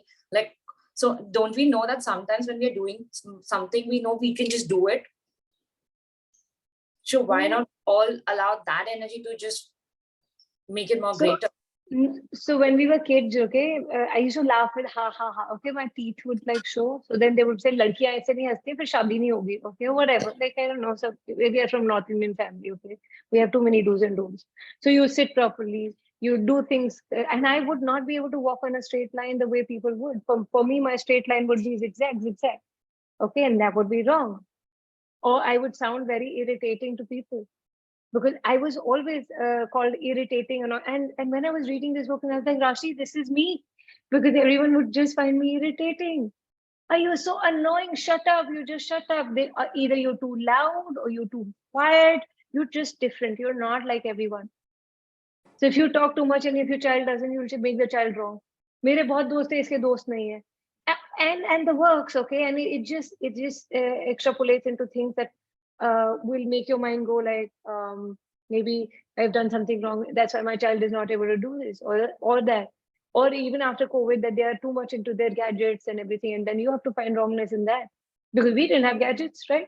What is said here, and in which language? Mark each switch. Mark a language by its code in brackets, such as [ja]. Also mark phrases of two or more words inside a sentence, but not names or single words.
[en] Like, so don't we know that sometimes when we're doing something, we know we can just do it? So why not all allow that energy to just make it more greater? So when we were kids, okay, I used to laugh with ha ha ha. Okay, my teeth would like show. So then they would say, [hi] "लड़कियाँ ऐसे नहीं हँसते, फिर शादी नहीं होगी." [en] Okay, whatever. Like, I don't know. So we are from North Indian family. Okay, we have too many do's and don'ts. So you sit properly, you do things, and I would not be able to walk on a straight line the way people would. For me, my straight line would be zigzag, zigzag. Okay, and that would be wrong, or I would sound very irritating to people, because I was always called irritating, and when I was reading this book, and I was like, Raashi, this is me, because everyone would just find me irritating. Are you so annoying? Shut up! You just shut up. Either you're too loud or you're too quiet. You're just different. You're not like everyone. So if you talk too much and if your child doesn't, you'll make the child wrong. [hi] मेरे बहुत दोस्त हैं, इसके दोस्त नहीं है. [en] And the works, okay, and it just extrapolates into things that will make your mind go like, maybe I've done something wrong, that's why my child is not able to do this, or that, or even after COVID, that they are too much into their gadgets and everything, and then you have to find wrongness in that, because we didn't have gadgets, right?